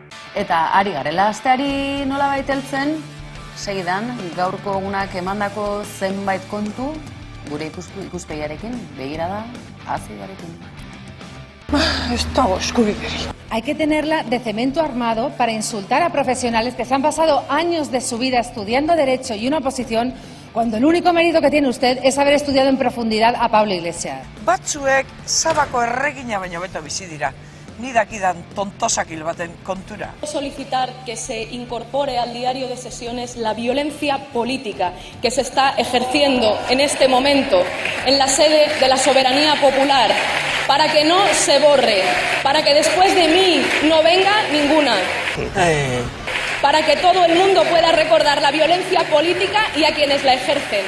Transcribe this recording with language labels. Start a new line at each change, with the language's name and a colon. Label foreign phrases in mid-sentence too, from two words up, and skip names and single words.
Basque: Eta ari garela asteari nolabait heltzen, segidan gaurko egunak emandako zenbait kontu gure ikuspegiarekin, begirada azidarekin. Ez dago eskubiderik.
Spanish: Hay que tenerla de cemento armado para insultar a profesionales que se han pasado años de su vida estudiando Derecho y una oposición, cuando el único mérito que tiene usted es haber estudiado en profundidad a Pablo Iglesias.
Basque: Batzuek Sabako erregina baino beto bizi dira. Ni dakidan tontosakil baten kontura.
Spanish: Solicitar que se incorpore al diario de sesiones la violencia política que se está ejerciendo en este momento en la sede de la soberanía popular, para que no se borre, para que después de mí no venga ninguna. Para que todo el mundo pueda recordar la violencia política y a quienes la ejercen.